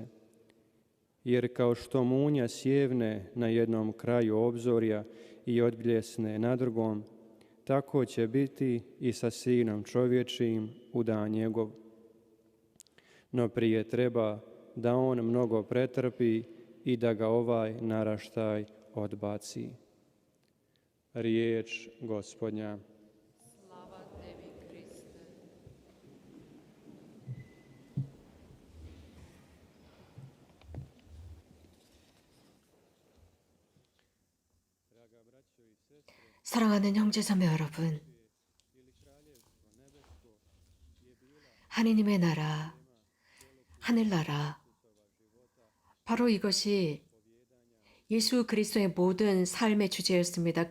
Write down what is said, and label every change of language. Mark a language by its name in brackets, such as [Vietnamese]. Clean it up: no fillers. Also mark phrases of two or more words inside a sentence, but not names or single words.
[Croatian] Jer kao što munja sjevne na jednom kraju obzorja i odbljesne na drugom, tako će biti i sa Sinom čovječijim u dan njegov. No prije treba da on mnogo pretrpi i da ga ovaj naraštaj odbaci. Riječ Gospodnja. Slava tebi, Kriste. [Korean] 사랑하는 형제자매 여러분, 하느님의 나라, 하늘나라, 바로 이것이 예수 그리스도의 모든 삶의 주제였습니다.